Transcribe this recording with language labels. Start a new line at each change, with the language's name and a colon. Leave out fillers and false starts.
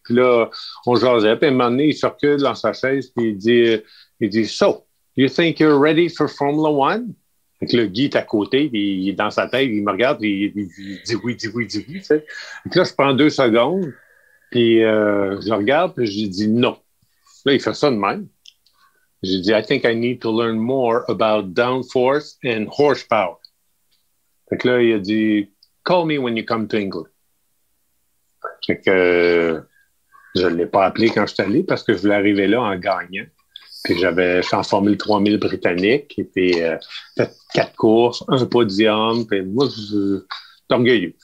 French: Puis là, on jasait, puis à un moment donné, il se recule dans sa chaise, puis il dit «
English: So, you think you're ready for Formula One?
French: » Fait que le Guy est à côté, puis il est dans sa tête, il me regarde, puis il dit oui, tu sais. Fait que là, je prends 2 secondes, puis je le regarde, puis je lui dis non. Là, il fait ça de même. J'ai dit,
English: I think I need to learn more about downforce and horsepower.
French: Fait que là, il a dit,
English: call me when you come to England.
French: Fait que je ne l'ai pas appelé quand je suis allé parce que je voulais arriver là en gagnant. Puis je suis en Formule 3000 britannique, et puis fait 4 courses, 1 podium, puis moi, je suis orgueilleux.